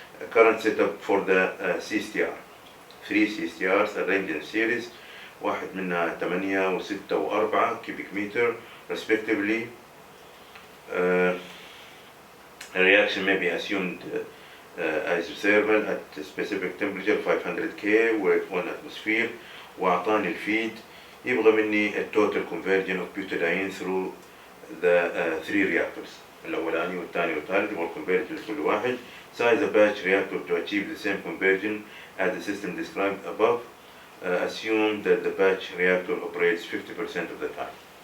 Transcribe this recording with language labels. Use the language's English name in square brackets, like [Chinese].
[English] Current setup for the CSTR 3 CSTRs arranged in series [Arabic] واحد منها 8 و6 و4 [English] cubic meter respectively. A reaction may be assumed isothermal at specific temperature 500 K with 1 atmosphere. [Arabic] وأعطاني الفيد يبغى مني التوتال [English] conversion of butadiene through the 3 reactors [Arabic] الأولاني والثاني والثالث يبغى conversion لكل واحد. [English] Size a batch reactor to achieve the same conversion as the system described above. Assume that the batch reactor operates 50% of the time.